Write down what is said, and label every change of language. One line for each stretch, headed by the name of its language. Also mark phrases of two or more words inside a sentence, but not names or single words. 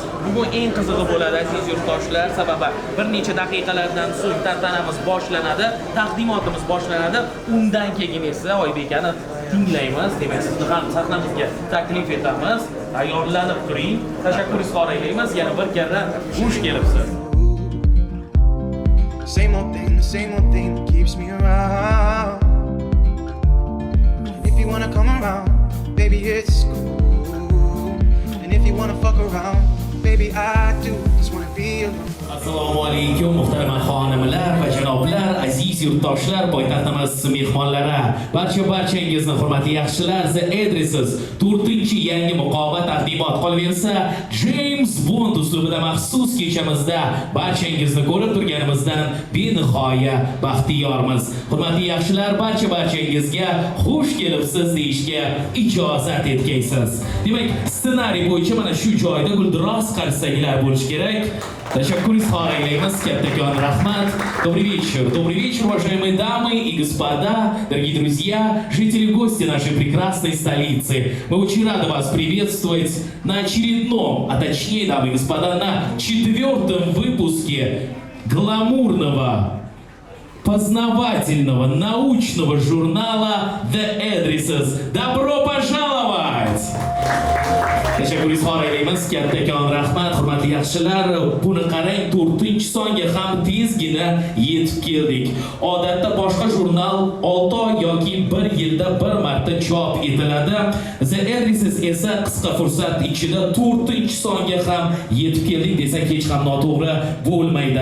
Uzbek: Bugun eng qizig'i bo'ladi aziz yurtdoshlar, sababi bir necha daqiqalardan so'ng tantanamiz boshlanadi, taqdimotimiz boshlanadi. Undan keyin esa Oybekani tinglaymiz. Demak, sizni ham sahnamizga taklif etamiz. Tayyorlanib turing. Tashakkur izhor aylaymiz. Yana bir karra xush kelibsiz.
English: Same old thing that keeps me around. If you wanna come around, baby, it's cool. And if you wanna fuck around, baby, I do just wanna be alone.
Uzbek: Assalomu alaykum muhtarama xonimlar va janoblar, aziz yurtdoshlar, poytaxtimiz mehmonlari. Barchangizni hurmatli yaxshilar, The Addresses 4-yangi muqova taqdimot qolaversa, James Bond uslubida maxsus kechamizda barchangizni ko'rib turganimizdan benihoya baxtiyormiz. Hurmatli yaxshilar, barchangizga xush kelibsiz deyishga ijozat etgaysiz. Demak, ssenariy bo'yicha mana shu joyda guldiroz qarsaklar bo'lish kerak. Tashakkur izhor aylaymiz, kattakon rahmat.
Russian: Добрый вечер, уважаемые дамы и господа, дорогие друзья, жители и гости нашей прекрасной столицы. Мы очень рады вас приветствовать на очередном, а точнее, дамы и господа, на 4-м выпуске гламурного, познавательного, научного журнала The Addresses. Добро пожаловать!
Uzbek: Tashakkur izhor etamiz. Kattakon rahmat, hurmatli yaxshilar. Buni qarang, 4-songa ham tezgina yetib keldik. Odatda boshqa jurnal 6 oy yoki 1 yilda bir marta chop etiladi. The Addresses esa qisqa fursat ichida 4-songa ham yetib keldik desak hech ham noto'g'ri bo'lmaydi.